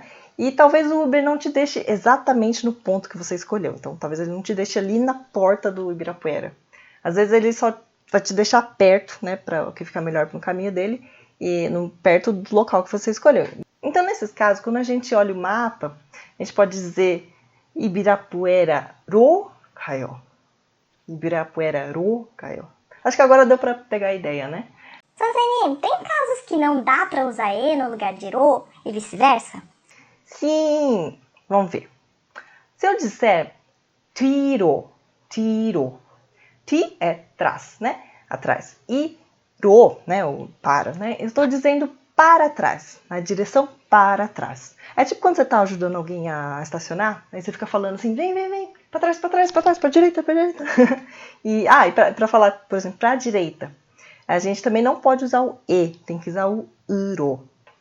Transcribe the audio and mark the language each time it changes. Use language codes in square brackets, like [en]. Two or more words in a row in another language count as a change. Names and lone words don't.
[pt] E talvez o Uber não te deixe exatamente no ponto que você escolheu. Então, talvez ele não te deixe ali na porta do Ibirapuera. Às vezes ele só vai te deixar perto, né? Para o que ficar melhor para o caminho dele e perto do local que você escolheu. Então, nesses casos, quando a gente olha o mapa, a gente pode dizer [ko] Ibirapuera로 가요. Ibirapuera로 가요. [pt] Acho que agora deu para pegar a ideia, né? Zanzanini, tem casos que não dá para usar e no lugar de ro e vice-versa? Sim! Vamos ver. Se eu disser [ko] 뒤로, 뒤로. [pt] 뒤 é trás, né? Atrás. E 로, né? O para, né? Eu estou dizendo para trás, na direção para trás. É tipo quando você está ajudando alguém a estacionar, aí você fica falando assim, vem, para trás, para direita. E para falar, por exemplo, para a direita, a gente também não pode usar o e, tem que usar o uro.